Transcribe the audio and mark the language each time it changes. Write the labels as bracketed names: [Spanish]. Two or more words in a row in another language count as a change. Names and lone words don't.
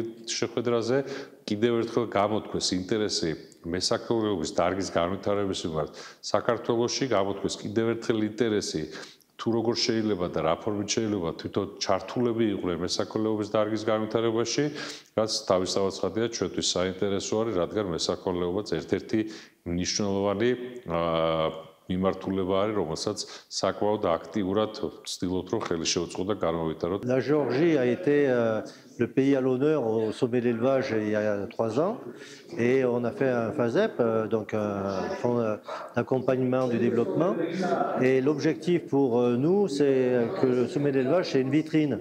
[Georgian] შეხვედრაზე, კიდევ ერთხელ გამოთქვეს ინტერესი მესაქონლეობის დარგის განვითარების მიმართ საქართველოში, გამოთქვეს კიდევ ერთხელ ინტერესი თუ როგორ შეიძლება და რა ფორმით შეიძლება თვითონ ჩართულები იყვნენ მესაქონლეობის დარგის განვითარებაში, რაც თავისთავად ცხადია ჩვენთვის საინტერესო არის, რადგან მესაქონლეობაც ერთ-ერთი მნიშვნელოვანი მიმართულება არის, რომელსაც საკმაოდ აქტიურად ვცდილობთ, რომ ხელი შეუწყო და განმოვიტანოთ. [French] La Géorgie a été le pays à l'honneur au sommet de l'élevage il y a 3 ans et on a fait un FASEP, donc un fonds d'accompagnement du développement. Et l'objectif pour nous, c'est que le sommet de l'élevage, c'est une vitrine.